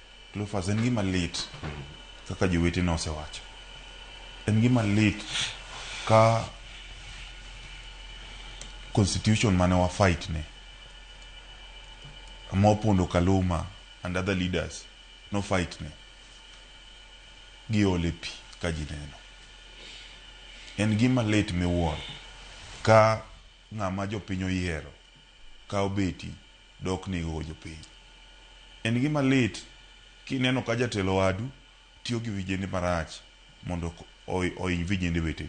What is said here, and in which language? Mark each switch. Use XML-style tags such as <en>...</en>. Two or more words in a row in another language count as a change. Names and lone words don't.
<luo>Cleophas en gima lit kaka jowete na osewacho. En gima lit ka constitution mane wa fight ne Mopondo Kaluma</luo> <en>and other leaders</en> <luo>no fight ne gi ole pi ka jineno. En gima lit miwuoro ka ng'ama jopiny oyiero ka obeti dok nigo jopiny. En gima lit kineno ka jatelo wadu tiyo gi vijende marach mondo oiny vijende wetegi.</luo>